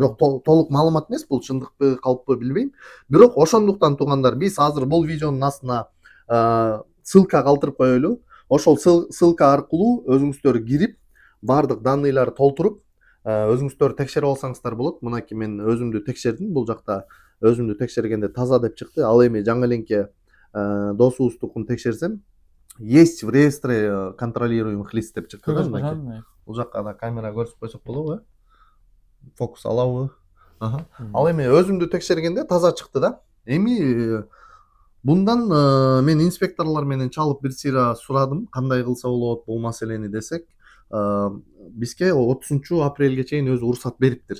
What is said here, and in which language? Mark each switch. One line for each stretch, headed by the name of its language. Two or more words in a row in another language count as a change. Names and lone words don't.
Kyrgyz: Бирок толук маалымат эмес, бул чындыкпы, калппы билбейм. Бирок ошондуктан туугандар, биз азыр бул видеонун астына ссылка калтырып коелу. Ошол ссылка аркылуу өзүңүздөр кирип, баардык данныйларды толтуруп, өзүңүздөр текшерип алсаңыздар болот. Мынакей мен өзүмдү текшердим. Бул жакта өзүмдү текшергенде таза деп чыкты. Ал эми жаңы эленке досубуздукун текшерсем,
Russian: есть в реестре контролируемых лиц
Kyrgyz: деп чыкты да. Бул жакка да камера көрсөтүп койсок болобу? Фокус алабы? Ал эми өзүмдү текшергенде таза чыкты да. Эми bundan мен инспекторлор менен чалып бир сыйра сурадым, кандай кылса болот бул маселени десек, бизге 30 апрелге чейин өзү уруксат бериптир.